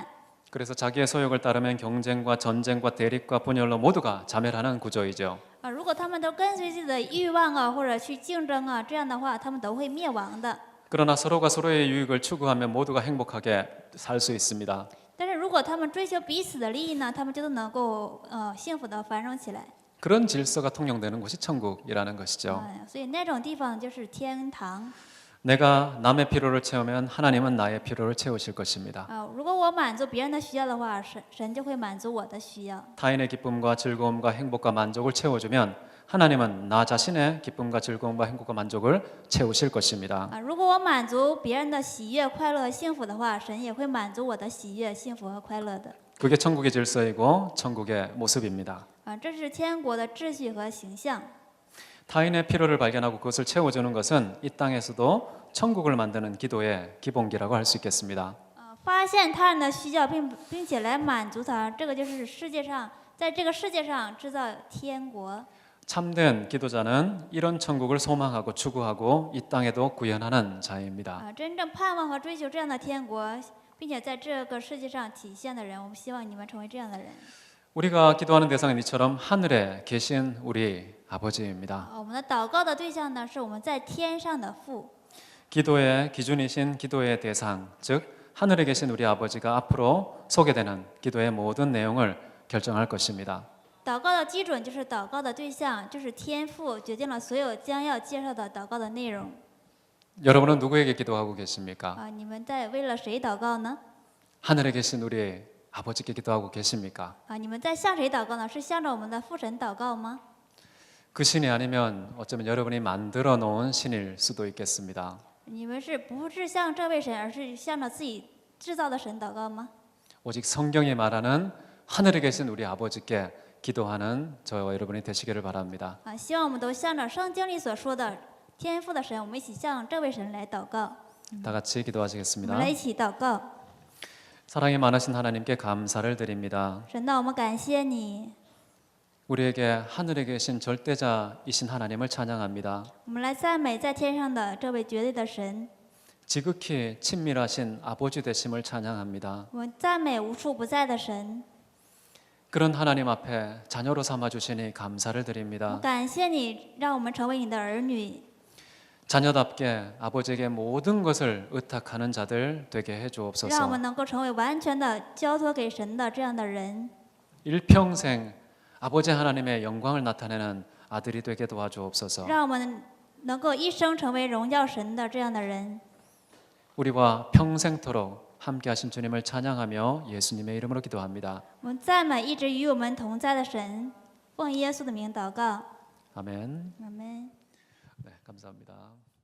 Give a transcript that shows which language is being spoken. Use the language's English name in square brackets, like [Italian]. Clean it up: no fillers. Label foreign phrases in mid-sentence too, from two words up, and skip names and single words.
[Korean] 그래서 자기의 소욕을 따르면 경쟁과 전쟁과 대립과 분열로 모두가 자멸하는 구조이죠. [Chinese] 如果他们都跟随自己的欲望或者去竞争这样的话，他们都会灭亡的。 [Korean] 그러나 서로가 서로의 유익을 추구하면 모두가 행복하게 살 수 있습니다. [Chinese] 但是如果他们追求彼此的利益呢，他们就都能够幸福的繁荣起来。 [Korean] 그런 질서가 통용되는 곳이 천국이라는 것이죠. [Chinese] 所以那种地方就是天堂。 [Korean] 내가 남의 필요를 채우면 하나님은 나의 필요를 채우실 것입니다. [Chinese] 如果我满足别人的需要的话，神就会满足我的需要。 [Korean] 타인의 기쁨과 즐거움과 행복과 만족을 채워주면 하나님은 나 자신의 기쁨과 즐거움과 행복과 만족을 채우실 것입니다. [Chinese] 如果我满足别人的喜悦、快乐和幸福的话，神也会满足我的喜悦、幸福和快乐的。 [Korean] 그게 천국의 질서이고 천국의 모습입니다. [Chinese] 这是天国的秩序和形象。 [Korean] 타인의 필요를 발견하고 그것을 채워주는 것은 이 땅에서도 천국을 만드는 기도의 기본기라고 할 수 있겠습니다. [Chinese] 发现他人的需要，并且来满足他，这个就是在这个世界上制造天国。 [Korean] 참된 기도자는 이런 천국을 소망하고 추구하고 이 땅에도 구현하는 자입니다. [Chinese] 真正盼望和追求这样的天国，并且在这个世界上体现的人，我们希望你们成为这样的人。 [Korean] 우리가 기도하는 대상은 이처럼 하늘에 계신 우리 아버지입니다. [Chinese] 我们的祷告的对象呢，是我们在天上的父。 [Korean] 기도의 기준이신 기도의 대상, 즉 하늘에 계신 우리 아버지가 앞으로 소개되는 기도의 모든 내용을 결정할 것입니다. [Chinese] 祷告的基准就是祷告的对象，就是天父决定了所有将要介绍的祷告的内容。 [Korean] 여러분은 누구에게 기도하고 계십니까? [Chinese] 你们在为了谁祷告呢？ [Korean] 하늘에 계신 우리 아버지께 기도하고 계십니까? [Chinese] 你们在向谁祷告呢？是向着我们的父神祷告吗？ [Korean] 그 신이 아니면 어쩌면 여러분이 만들어 놓은 신일 수도 있겠습니다. [Chinese] 你们不是向这位神，而是向着自己制造的神祷告吗？ [Korean] 오직 성경이 말하는 하늘에 계신 우리 아버지께 기도하는 저와 여러분이 되시기를 바랍니다. [Chinese] 希望我们都向着圣经里所说的天父的神，我们一起向这位神来祷告。 [Korean] 다 같이 [Chinese] 我 [Korean] 기도하시겠습니다. [Chinese] 们来一起祷告。 [Korean] 사랑이 많으신 하나님께 감사를 드립니다. [Chinese] 神呐，我们感谢你， [Korean] 우리에게 하늘에 계신 절대자이신 하나님을 찬양합니다. [Chinese] 我们来赞美在天上的这位绝对的神， [Korean] 지극히 친밀하신 아버지 되심을 찬양합니다. [Chinese] 我们赞美无处不在的神。 [Korean] 그런 하나님 앞에 자녀로 삼아 주시니 감사를 [Chinese] 我 [Korean] 드립니다. [Chinese] 感谢你，让我们成为你的儿女， [Korean] 자녀답게 아버지에게 모든 것을 의탁하는 자들 되게 해 [Chinese] 让我 [Korean] 주옵소서. [Chinese] 们能够成为完全的交托给神的这样的人， [Korean] 일평생 아버지 하나님의 영광을 나타내는 아들이 되게 도와주옵소서. [Chinese] 让我们能够一生成为荣耀神的这样的人。 [Korean] 우리와 평생토록 함께 하신 주님을 찬양하며 예수님의 이름으로 기도합니다. [Chinese] 我们赞美一直与我们同在的神，奉耶稣的名祷告， [Korean] 아멘. [Chinese] 阿门。 [Korean] 네, 감사합니다.